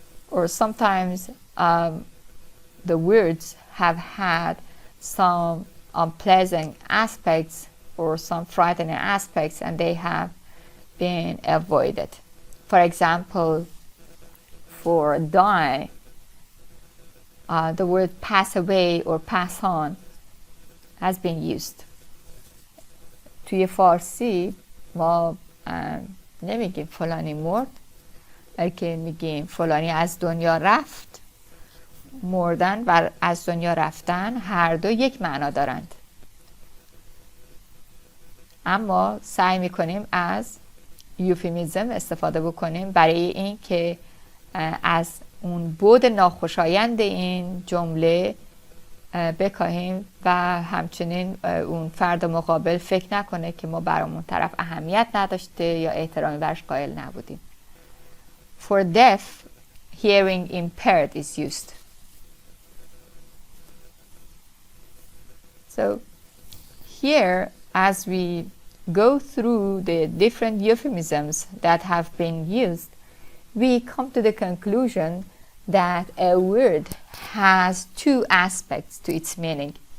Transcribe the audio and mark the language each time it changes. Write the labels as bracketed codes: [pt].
[en] Or sometimes the words have had some unpleasant aspects or some frightening aspects, and they have been avoided. For example, for die, the word pass away or pass on has been used. [fa] توی فارسی ما نمیگیم فلانی مرد، بلکه میگیم فلانی از دنیا رفت. مردن و از دنیا رفتن هر دو یک معنا دارند، اما سعی میکنیم از یوفیمیزم استفاده بکنیم برای این که از اون بعد ناخوشایند این جمله بکاهیم و همچنین اون فرد مقابل فکر نکنه که ما برامون طرف اهمیت نداشته یا احترامی برش قائل نبودیم. [en] For deaf, hearing impaired is used. So here, as we go through the different euphemisms that have been used, we come to the conclusion that a word has two aspects to its meaning.